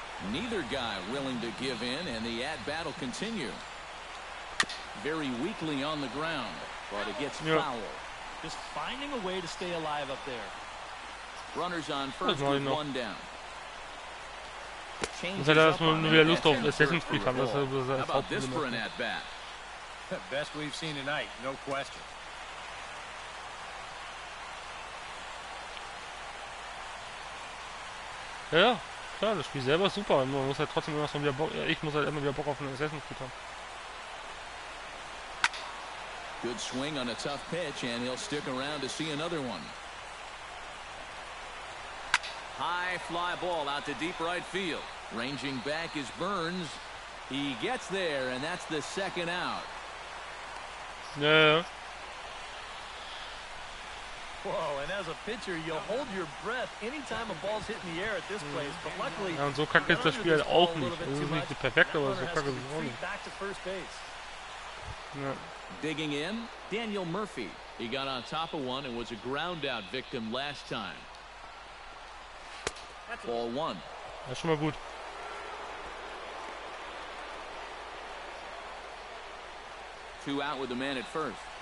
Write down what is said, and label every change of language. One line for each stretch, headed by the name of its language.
English: Neither guy willing to give in, and the at-bat will continue. Very weakly on the ground, but it gets foul. Just finding a way to stay alive up there. Runners on first with one down.
German: Und wenn er erstmal nur wieder Lust auf Assassin's Creed haben, das ist das Hauptproblem.
English: Best we've seen tonight, no question.
German: Ja, klar, das Spiel selber ist super. Man muss halt trotzdem immer wieder Bock, ich muss halt immer wieder Bock auf einen Assassin's Creed haben.
English: Good swing on a tough pitch, and he'll stick around to see another one. High fly ball out to deep right field. Ranging back is Burns. He gets there, and that's the second out.
German: Ja.
English: Whoa, and as a pitcher, you'll hold your breath anytime a ball's hit in the air at this place. But luckily,
German: ja, und so kacke ist das Spiel halt auch nicht. Es ist nicht perfekt, aber so kacke ist es auch nicht. Ja.
English: Digging in, Daniel Murphy. He got on top of one and was a ground out victim last time. Ball one.
German: Das ist schon mal gut.
English: Two out with the man at first.